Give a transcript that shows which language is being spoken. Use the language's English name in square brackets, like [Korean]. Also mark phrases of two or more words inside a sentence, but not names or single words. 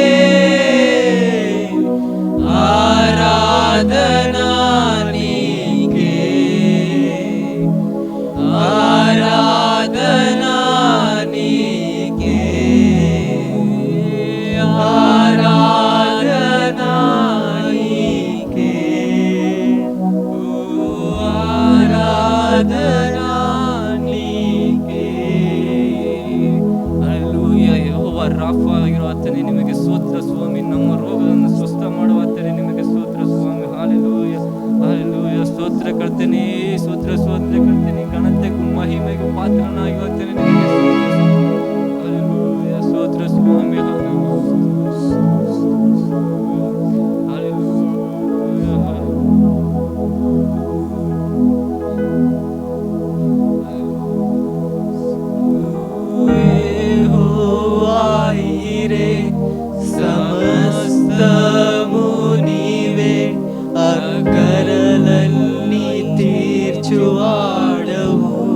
[Telugu] ఆరాధనా నీకే, ఆరాధనా నీకే, ఆరాధనా నీకే, ఆరాధనా నీకే. [Kannada] ಹಲ್ಲೆಲೂಯಾ. ಯೆಹೋವಾ ರಾಫಾ ಆಗಿರೋ ಆತನೇ ನಿಮಗೆ ಸ್ತೋತ್ರ ಸ್ವಾಮಿ. ನಮ್ಮ ರೋಗಗಳನ್ನು ಸ್ವಸ್ಥ ಮಾಡುವ ಆತನೇ ನಿಮಗೆ ಸ್ತೋತ್ರ ಸ್ವಾಮಿ. ಹಾಲೆಲೂಯಾ, ಹಾಲೆಲೂಯಾ. ಸ್ತೋತ್ರ ಕರ್ತನೇ, ಸ್ತೋತ್ರ ಸ್ತೋತ್ರ ಕರ್ತನೇ. ಘನತೆಗೂ ಮಹಿಮೆಗೂ ಪಾತ್ರನಾಗಿ ಆತನೇ ನಿಮಗೆ ಸ್ತೋತ್ರ. ಹಾಲೆಲೂಯಾ, ಸ್ತೋತ್ರ ಸ್ವಾಮಿ. ಹಾಲೆಲೂಯಾ, [Telugu] యెహోవా ఈరే, సమస్తము నీవే, అక్కరలన్నీ తీర్చువాడవు.